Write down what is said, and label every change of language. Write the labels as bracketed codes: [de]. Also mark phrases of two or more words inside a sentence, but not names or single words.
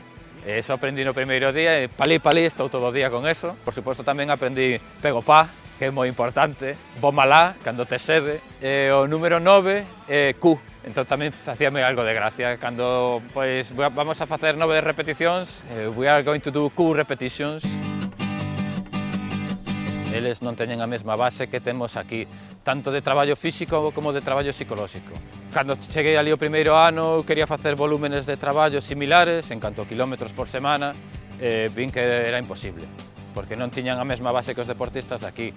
[gl] Eso aprendí no primeiro día e [ko] 빨리 빨리, [gl] estou todo o día con eso. Por suposto tamén aprendí [ko] 배고파, [gl] que é moi importante, bomalá, cando te sede. E o número 9 é Q. Entón tamén facíame algo de gracia. Cando vamos a facer 9 repeticións, [en] we are going to do Q repetitions. [gl] Eles non teñen a mesma base que temos aquí, tanto de traballo físico como de traballo psicolóxico. Cando cheguei ali o primeiro ano, quería facer volúmenes de traballo similares, en canto a kilómetros por semana, vin que era imposible, porque non tiñan a mesma base que os deportistas de aquí.